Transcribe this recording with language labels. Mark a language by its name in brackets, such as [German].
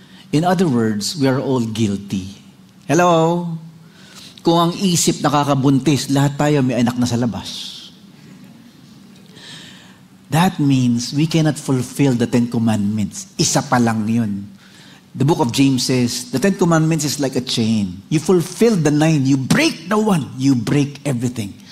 [English] In other words, we are all guilty. Hello? [Filipino] Kung ang isip nakakabuntis, lahat tayo may anak na sa labas. [English] That means we cannot fulfill the 10 Commandments. [Filipino] Isa pa lang yun. [English] The book of James says, the 10 Commandments is like a chain. You fulfill the 9, you break the 1, you break everything.